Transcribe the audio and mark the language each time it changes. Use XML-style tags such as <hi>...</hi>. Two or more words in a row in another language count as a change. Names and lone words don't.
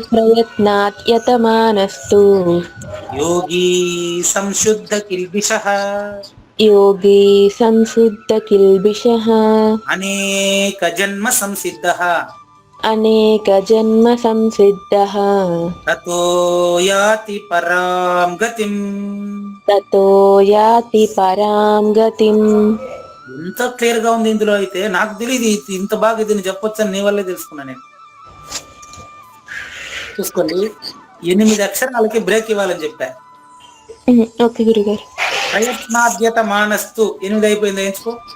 <sa>ప్రయత్నాత్యతమానస్తు యోగి సంశుద్ధ కిల్బిషః, యోగి సంశుద్ధ కిల్బిషః, అనేక జన్మ సంసిద్ధః, అనేక జన్మ సంసిద్ధః, తతో యాతి పరాం గతిం. తతో యాతి పరాం గతిం.</sa> <te>ఎంత క్లియర్ గా ఉంది ఇందులో. అయితే నాకు తెలియదు ఇంత బాగా దీన్ని చెప్పొచ్చని నీ వల్లే తెలుసుకున్నా నేను. చూసుకోండి, 8 అక్షరాలకి బ్రేక్ ఇవ్వాలని చెప్పా. ఓకే గురుగారు.</te> <sa>ప్రయత్నాద్యత మానస్తు</sa> <te>8 అయిపోయింది, ఎంచుకో.</te>